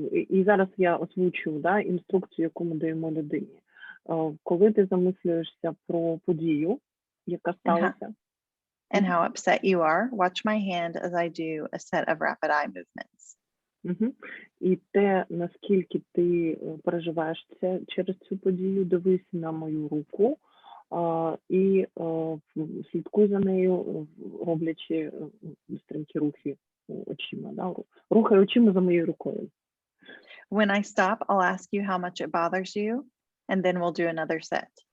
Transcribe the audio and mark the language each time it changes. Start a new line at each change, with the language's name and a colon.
Ukrainian: І зараз я озвучу, да, інструкцію, яку ми даємо людині. Коли ти замислюєшся про подію, яка сталася.
English: And how upset you are, watch my hand as I do a set of rapid eye movements.
Ukrainian: І те, наскільки ти переживаєш через цю подію, дивись на мою руку і слідкуй за нею, роблячи стрімкі рухи очима. Да? Рухай очима за моєю рукою.
English: When I stop, I'll ask you how much it bothers you, and then we'll do another set.